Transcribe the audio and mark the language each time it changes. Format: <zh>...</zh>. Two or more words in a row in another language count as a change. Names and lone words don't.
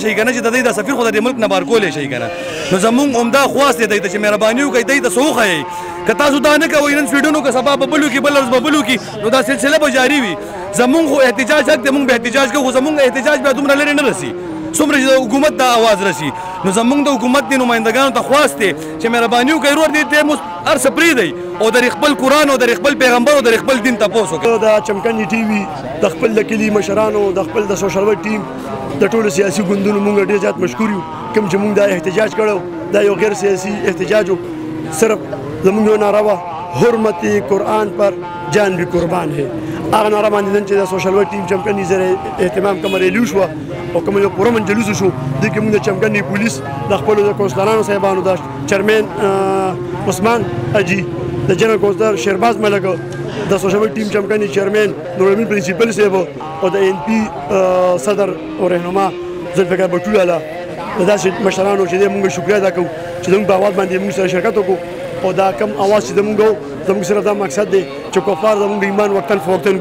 <ps>شئ که نه چې د دوی د سفیر خو د دې ملک نه بار کولی شئ که نه نو زمونږ عمده خواست دی دوی ته چې مهرباني وکړئ دوی ته څه وښایئ که تاسو دا نه کوئ نن سویډن وکړه سبا به بل وکړي بل ورځ به بل وکړي نو دا سلسله به جاري وي زمونږ خو احتجاج حق دی موږ به احتجاج کوو خو زمونږ احتجاج بیا دومره لرې نه رسي څومره چې د حکومت د اواز رسي نو زمونږ د حکومت د نمایندګانو ته خواست دی چې مهرباني وکړئ ورور دې ټایم اوس هر څه پرېږدئ او د خپل قرآن او د خپل پیغمبر او د خپل دین تپوس وکړئ د چمکني ټي وي د خپل د کلي مشرانو د خپل د</ps> <en>social work team</en> <ps>د ټولو سیاسي ګوندونو موږ ډېر زیات مشکور یو کوم چې موږ دا احتجاج کړی دا یو غیر سیاسي احتجاج و صرف زموږ یو نعره وه</ps> <ur>حرمت قرآن پر جان بھی قربان ہے</ur> <ps>هغه نعره باندې نن چې د</ps> <en>social work team</en> <ps>چمکني زره اهتمام کوم ریلی وشوه او کوم یو پوره من جلوس شو دې کې موږ د چمکني پولیس د خپلو د کونسلرانو صاحبانو د چیرمین عثمان اجي د جنرال کونسلر شیرباز ملک د</ps> <en>social work team</en> <ps>چمکني چیرمین نورالمین پرنسپل صاحب او د ان پی صدر او رهنما ذوالفقار بټو لاله داسې مشرانو چې موږ شکریه ادا کوو چې زموږ په اواز باندې موږ سره شرکت وکړو او دا کم اواز چې زموږ صرف دا مقصد دی چې کفار زموږ ایمان وقتاً فوقتاً</ps>